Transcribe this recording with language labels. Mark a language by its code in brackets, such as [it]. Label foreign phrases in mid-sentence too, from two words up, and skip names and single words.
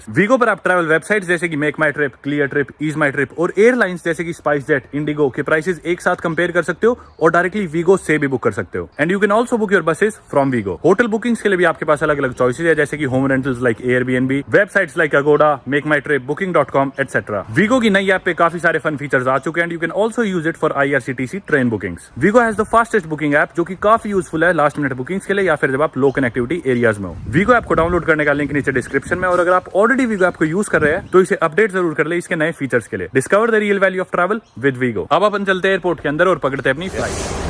[hi] वीगो पर आप [en] travel websites [hi] जैसे कि मेक माई ट्रिप, क्लियर ट्रिप, ईज माई ट्रिप और एयरलाइंस जैसे कि स्पाइस जेट, इंडिगो के प्राइसेस एक साथ कंपेयर कर सकते हो और डायरेक्टली वीगो से भी बुक कर सकते हो। [en] And you can also book your buses from Wego. hotel bookings [hi] के लिए भी आपके पास अलग अलग चॉइसेस है, जैसे कि [en] home rentals like Airbnb, websites like Agoda, [hi] मेक माई ट्रिप, [en] booking.com etc. [hi] वीगो की नई ऐप पे काफी सारे [en] fun features [hi] आ चुके हैं [en] and you can also use it for IRCTC train bookings. Wego has the fastest booking app, [hi] जो कि काफी यूजफुल है [en] last minute bookings [hi] के लिए या फिर जब आप [en] low connectivity areas [hi] में हो। वीगो ऐप को डाउनलोड करने का लिंक नीचे डिस्क्रिप्शन में, और अगर आप ऑलरेडी वीगो ऐप को यूज कर रहे हैं तो इसे अपडेट जरूर कर ले इसके नए फीचर्स के लिए। [en] Discover the real value of travel with Wego. [hi] अब अपन चलते हैं एयरपोर्ट के अंदर और पकड़ते हैं अपनी फ्लाइट।